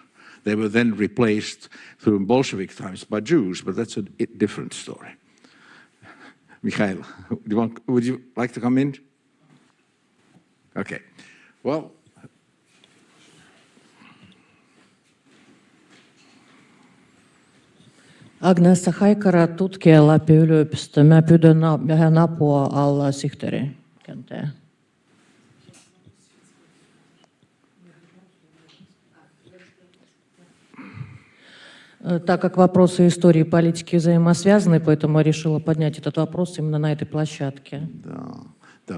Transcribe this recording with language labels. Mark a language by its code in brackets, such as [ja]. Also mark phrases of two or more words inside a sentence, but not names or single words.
[en] They were then replaced through Bolshevik times by Jews, but that's a different story. Mikhail, would you like to come in? Okay. Well, [fi] Agnes Haikara, tutkija Lapin yliopisto. Mä pyydän vähän apua alla sihteeri. [ru] Так как вопросы истории и политики взаимосвязаны, поэтому я решила поднять этот вопрос именно на этой площадке. Да.